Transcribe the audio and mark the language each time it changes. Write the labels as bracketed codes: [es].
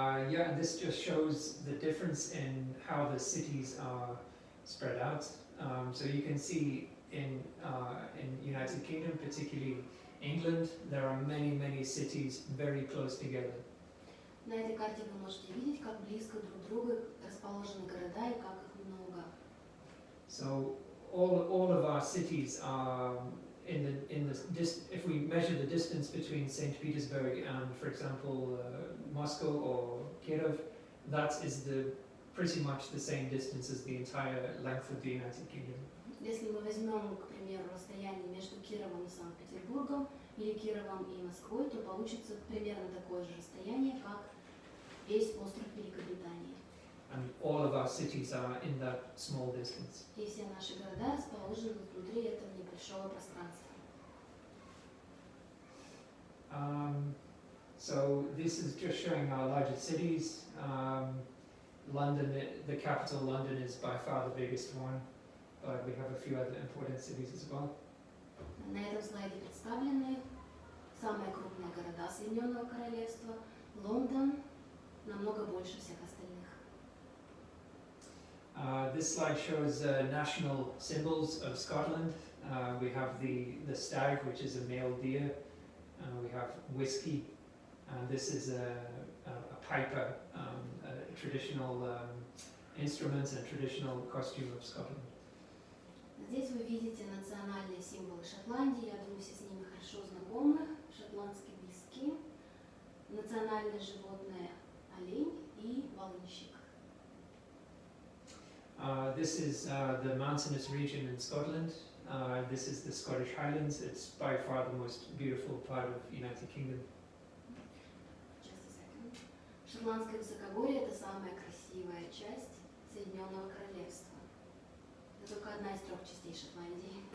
[en] Yeah, and this just shows the difference in how the cities are spread out. So you can see in United Kingdom, particularly England, there are many cities very close together. [ru] На этой карте вы можете видеть, как близко друг к другу расположены города и как их много. [en] So all of our cities are if we measure the distance between St. Petersburg and, for example, Moscow or Kiev, that is pretty much the same distance as the entire length of the United Kingdom. [ru] Если мы возьмем, к примеру, расстояние между Кировом и Санкт-Петербургом или Кировом и Москвой, то получится примерно такое же расстояние, как весь остров Великобритании. [en] And all of our cities are in that small distance. [ru] И все наши города расположены внутри этого небольшого пространства. [en] So this is just showing our largest cities. London, the capital London, is by far the biggest one, but we have a few other important cities as well. [ru] На этом слайде представлены самые крупные города Соединенного Королевства. Лондон намного больше всех остальных. [en] This slide shows national symbols of Scotland. We have the stag, which is a male deer. We have whiskey, and this is a piper, a traditional instrument and traditional costume of Scotland. [ru] Здесь вы видите национальные символы Шотландии. Я думаю, все с ними хорошо знакомы. Шотландский виски, национальное животное олень и волынщик. [en] This is the mountainous region in Scotland. This is the Scottish Highlands. It's by far the most beautiful part of the United Kingdom. Just a second. [ru] Шотландское высокогорье – это самая красивая часть Соединенного Королевства. Это только одна из 3 частей Шотландии.